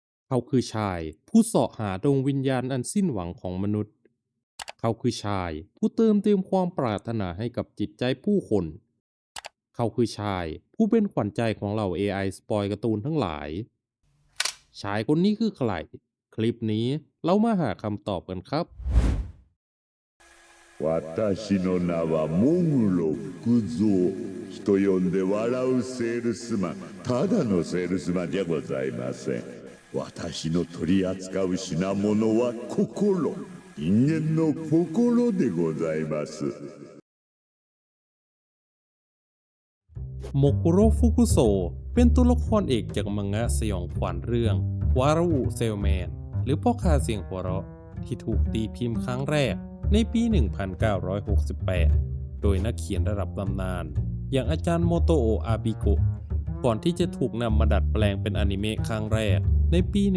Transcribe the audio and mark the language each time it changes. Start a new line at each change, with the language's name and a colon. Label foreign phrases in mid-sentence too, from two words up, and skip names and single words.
Thai: เขาคือชายผู้เสาะหาดวงวิญญาณอันสิ้นหวังของมนุษย์เขาคือชายผู้เติมเต็มความปรารถนาให้กับจิตใจผู้คนเขาคือชายผู้เป็นขวัญใจของเหล่า AI สปอยการ์ตูนทั้งหลายชายคนนี้คือใครคลิปนี้เรามาหาคำตอบกันครับ
Japanese: 私の名はモグロ福蔵。人呼んで笑うセールスマン。ただのセールスマンじゃございません。私の取り扱う品物は心。人間の心でございます。
Thai: โมกุโร่ฟุกุโซเป็นตัวละครเอกจากมังงะสยองขวัญเรื่องวาระอุเซลแมนหรือพ่อค้าเสียงหัวเราะที่ถูกตีพิมพ์ครั้งแรกในปี 1968 โดยนักเขียนระดับตำนานอย่างอาจารย์โมโตโอะอาบิโกะก่อนที่จะถูกนำมาดัดแปลงเป็นอนิเมะครั้งแรกในปี